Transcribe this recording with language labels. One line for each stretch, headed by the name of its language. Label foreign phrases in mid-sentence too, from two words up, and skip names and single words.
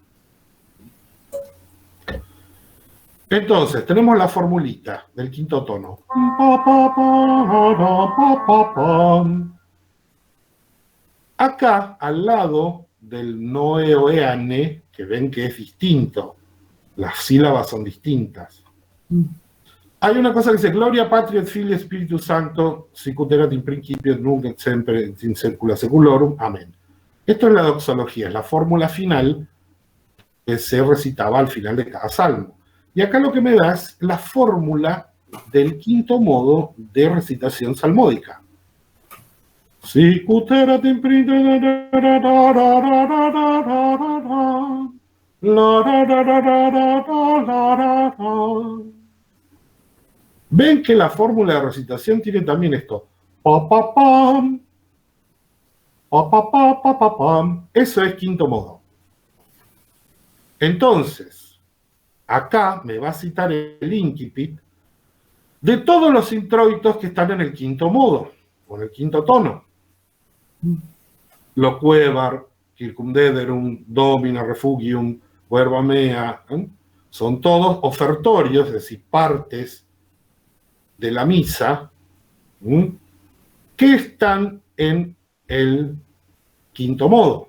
Spanish: Entonces, tenemos la formulita del quinto tono. Acá, al lado del noeoeane, que ven que es distinto, las sílabas son distintas. Hay una cosa que dice,
Latin: Gloria Patri et Filii Spiritus Sancto, sicut erat in principio, nunc et semper, in saecula saeculorum. Amén.
Spanish: Esto es la doxología, es la fórmula final que se recitaba al final de cada salmo. Y acá lo que me da es la fórmula del quinto modo de recitación salmódica.
Latin: Sicut erat in principio,
Spanish: ven que la fórmula de recitación tiene también esto. Pa, pa, pam. Pa, pa, pa, pa, pa, pam. Eso es quinto modo. Entonces, acá me va a citar el incipit de todos los introitos que están en el quinto modo, o en el quinto tono.
Latin: Loquebar, circumdederum, domina, refugium, verba mea,
Spanish: son todos ofertorios, es decir, partes de la misa, que están en el quinto modo.